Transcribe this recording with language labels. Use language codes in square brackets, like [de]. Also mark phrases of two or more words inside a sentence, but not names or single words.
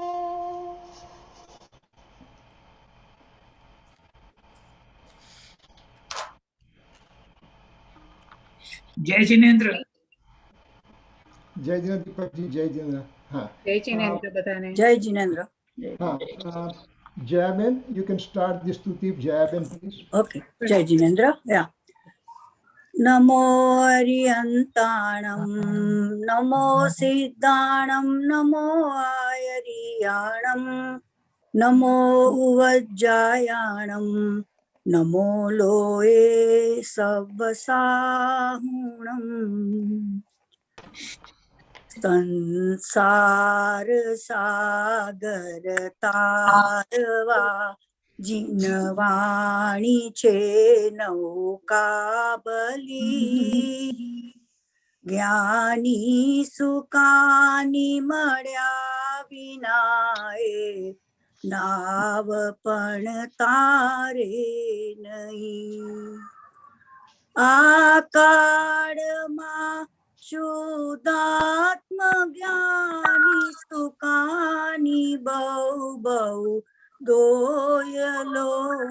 [hi] जय जिनेन्द्र जय जिनेन्द्र दीपक जी जय जिनेन्द्र हाँ जय जिनेन्द्र बताने जय जिनेन्द्र [en] हाँ Jayaben, you can start this Stuti Jayaben please. [pra] ओके [hi] जय जिनेन्द्र [pra] या नमो अरियंताणं नमो सिद्धाणं नमो आयरियाणं नमो उवज्जायाणं नमो लोए सवसाहुणम् [gu] સંસાર સાગર તારવા જીનવાણી છે નૌકાબલી જ્ઞાની સુકાની મળ્યા વિનાએ નાવ પણ તારે નહીં આ કાળમાં શુદ્ધાત્મ જ્ઞાની સુકાની બહુ બહુ દોયલો